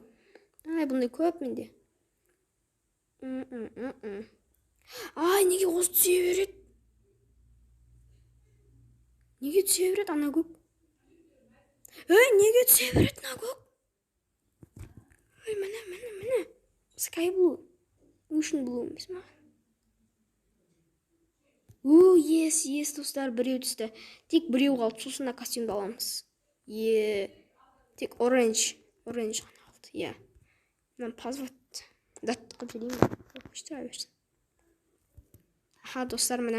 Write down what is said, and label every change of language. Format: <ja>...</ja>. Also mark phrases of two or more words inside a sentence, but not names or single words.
<kk>Бұндай көп менде. Неге осы түсе береді? Неге түсе береді ана көк? Неге түсе береді ана көк? Міне.</kk> <en>Sky blue. Ocean blue</en> <kk>емес ма? Yes, достар, біреу түсті. Тек біреу қалды, сосын костюмды аламыз. Тек orange ғана қалды. Мен позвать. Датты қып жіберейін. Өштіре берсін. Достар, міне.</kk>